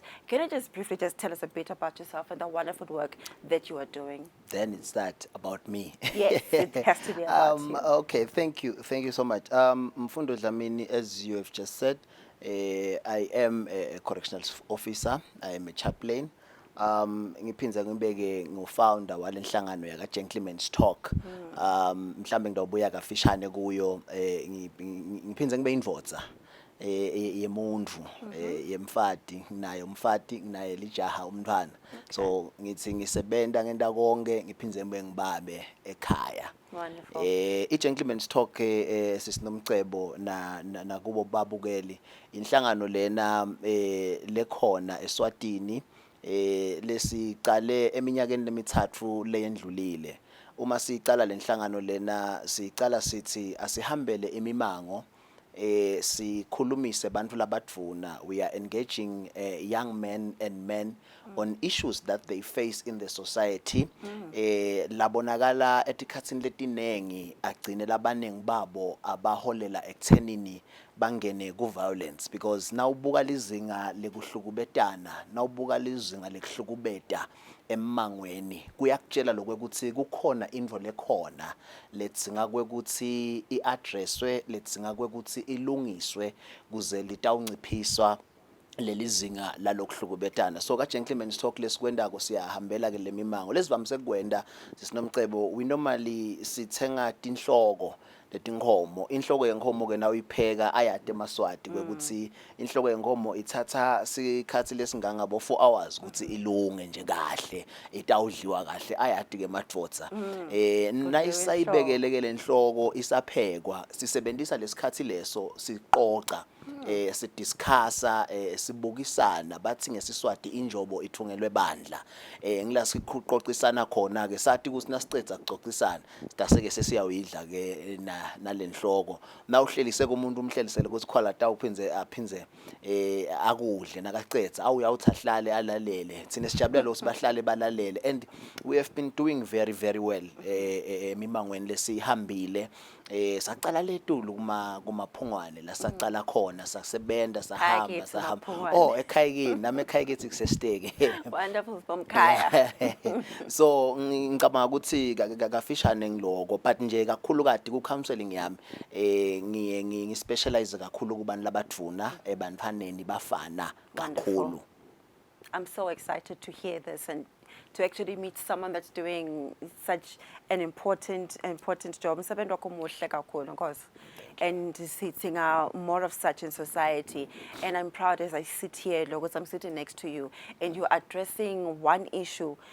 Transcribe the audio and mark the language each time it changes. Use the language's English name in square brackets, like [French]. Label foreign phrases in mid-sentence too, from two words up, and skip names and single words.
[English] Can you just briefly just tell us a bit about yourself and the wonderful work that you are doing? Then it's that about me. Yes, it has to be about you. Okay, thank you so much. Mfundo Lamini, as you have just said, I am a correctional officer. I am a chaplain. [Swati] Ngiphinza ngibeke ngufounder walenhlangano yaka Gentlemen's Talk. Mhlambe ngidawubuya kafishane kuyo, ngiphinza ngibe indvodza yemuntu, yemfati, naye umfati, naye lijaha umntwana. So ngithi ngisebenta ngenta konke ngiphinze ngibe ngibabe ekhaya. [English] Wonderful. [Swati] I-Gentlemen's Talk sisinomcebo na kubo babukeli inhlangano lena lekhona eSwatini lesiqale eminyakeni lemithathu leyendlulile. Uma siqala lenhlangano lena siqala sithi asihambele imimango sikhulumise bantu labadvuna. [English] We are engaging young men and men on issues that they face in the society. [Swati] Labonakala etikhatsini letinengi agcine labanengi babo abaholela ekuthenini bangene ku-violence, because nawubuka lizinga lekuhlukubetana, nawubuka lizinga lekuhlukubeta emmangweni, kuyakutshela lokwekuthi kukhona intfo lekhona letsinga kwekuthi i-addresswe, letsinga kwekuthi ilungiswe kuze litawunciphiswa lelizinga lalokuhlukubetana. So ka Gentlemen's Talk lesikwendako siyahambela ke lemimango lesivamise kukwenda sisinomcebo. [English] We normally [Swati] sithenga tinhloko letinkomo. Inhloko yenkomo ke nawo ipheka ayade emaswati kwekuthi inhloko yenkomo ithatha sikhathi lesingangabo 4 hours ukuthi ilunge nje kahle, itawudliwa kahle, ayade ke madvodza. Nayisayibekele ke lenhloko isaphekwa, sisebenzisa lesikhathi leso siqoqa, sidiscussa, sibukisana, bathi ngesiswati injobo ithungelwe bandla. Ngila siqoqisana khona ke sathi ukuthi nasiceda kuxoxisana sitase sesiyawidla ke nalenhloko. Nawuhlelise kumuntu umhlelisele ukuthi khwala ta uphinze akudle nakacedza awuyawuthi ahlale alalele. Thina sijabulela lo sibahlale balalele, [English] and we have been doing very well [Swati] emimangweni lesihambile. Saqala letulu kumaphungwane la saqala khona sasebenda sahamba. Oh, ekhayekini nami ekhayekini kusesteke. Wonderful bomkhaya. So ngicabanga ukuthi kafishane ngiloko, but nje kakhulu kade ku counseling yami ngiye ngispecialize kakhulu kubantu labadvuna ebantfaneni bafana kakhulu. [English] I'm so excited to hear this and to actually meet someone that's doing such an important job. And seeing more of such in society. And I'm proud as I sit here, because I'm sitting next to you, and you're addressing one issue.